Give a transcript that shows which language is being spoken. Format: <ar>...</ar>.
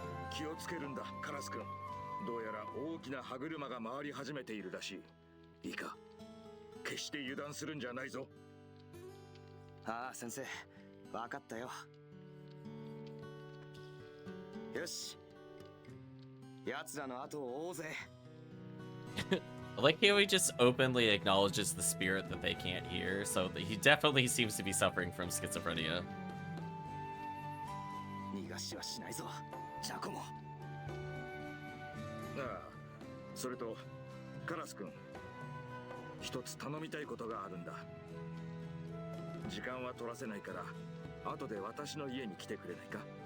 <ja>気をつけるんだ、カラス君。どうやら大きな歯車が回り始めているらしい。いいか、決して油断するんじゃないぞ。ああ、先生、わかったよ。よし、奴らの後を追おうぜ。</ja> <en>I like how he just openly acknowledges the spirit that they can't hear, so that he definitely seems to be suffering from schizophrenia.</en> <ja>逃がしはしないぞ、ジャコモ。ああ、それとカラス君、一つ頼みたいことがあるんだ。時間は取らせないから後で私の家に来てくれないか。</ja>